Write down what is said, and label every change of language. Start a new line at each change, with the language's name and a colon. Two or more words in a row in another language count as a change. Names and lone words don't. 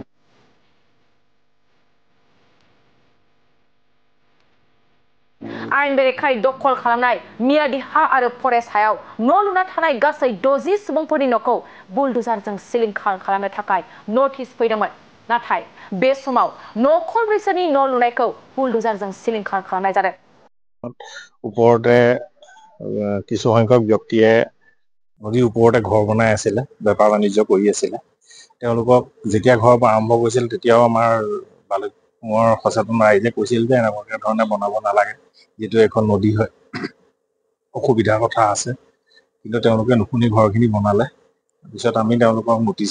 Bodo: आयेन बेरेखायै दखल खालामनाय मियादि हा आरो फरेस्ट हायाव न' लुना थानाय गासै 60 सुबुंफोरनि न'खौ बुलडुजारजों सिलिंखार खालामनो थाखाय नटिस फैदोंमोन नाथाय बे समाव न'खरब्रैसोनि न' लुनायखौ बुलडुजारजों सिलिंखार खालामनाय जादों
Assamese: ওপৰতে কিছু সংখ্যক ব্যক্তিয়ে নদীৰ ওপৰতে ঘৰ বনাই আছিলে বেপাৰ বাণিজ্য কৰি আছিলে তেওঁলোকক যেতিয়া ঘৰ আৰম্ভ কৰিছিল তেতিয়াও আমাৰ ভালুকপুঙৰ সচেতন ৰাইজে কৈছিল যে এনেকুৱা ধৰণে বনাব নালাগে যেটো এখন নদী হয় অসুবিধাৰ কথা আছে কিন্তু তেওঁলোকে নুশুনি ঘৰখিনি বনালে পিছত আমি তেওঁলোকক নটিচ